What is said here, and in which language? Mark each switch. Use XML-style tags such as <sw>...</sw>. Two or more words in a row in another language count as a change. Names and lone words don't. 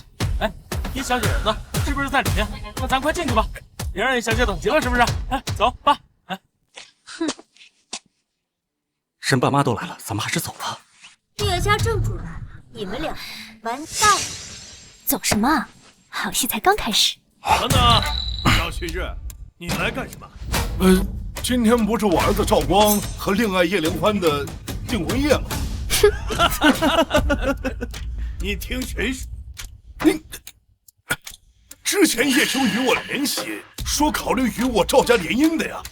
<zh>哎，葉小姐呢？是不是在裡面？那咱快進去吧，別讓葉小姐等急了，是不是？哎，走吧。哎，哼，人爸媽都來了，咱們還是走吧。葉家正主來了，你們倆完蛋了。走什麼？ 好戲才剛開始。等等，趙旭日，你來幹什麼？今天不是我兒子趙光和戀愛葉靈歡的訂婚宴嗎？你聽誰說？你之前葉兄與我聯繫，說考慮與我趙家聯姻的呀。</zh>